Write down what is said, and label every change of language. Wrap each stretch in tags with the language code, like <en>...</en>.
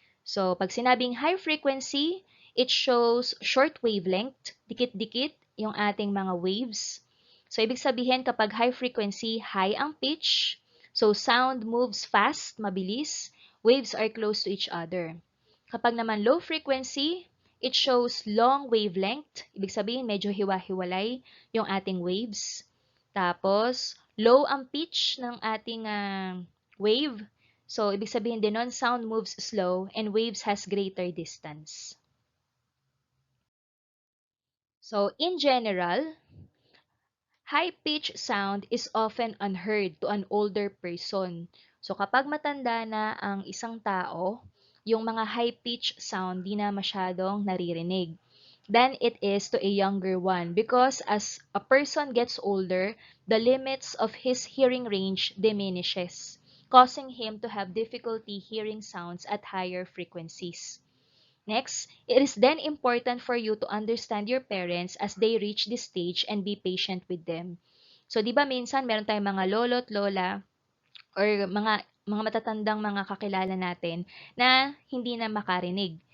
<en>So,</en> <tl>pag sinabing</tl> <en>high frequency, it shows short wavelength,</en> <tl>dikit-dikit yung ating mga waves. So, ibig sabihin kapag high frequency, high ang pitch.</tl> <en>So, sound moves fast, mabilis. Waves are close to each other.</en> <tl>Kapag naman low frequency,</tl> <en>it shows long wavelength.</en> <tl>Ibig sabihin, medyo hiwa-hiwalay yung ating waves. Tapos, low ang pitch ng ating wave.</tl> <en>So,</en> <tl>ibig sabihin din nun,</tl> <en>sound moves slow and waves has greater distance. So, in general, high-pitched sound is often unheard to an older person. So,</en> <tl>kapag matanda na ang isang tao, yung mga high-pitched sound di na masyadong naririnig</tl> <en>than it is to a younger one because as a person gets older, the limits of his hearing range diminishes, causing him to have difficulty hearing sounds at higher frequencies. Next, it is then important for you to understand your parents as they reach this stage and be patient with them.</en> <tl>So, di ba minsan meron tayong mga lolo't lola or mga matatandang mga kakilala natin na hindi na makarinig.</tl>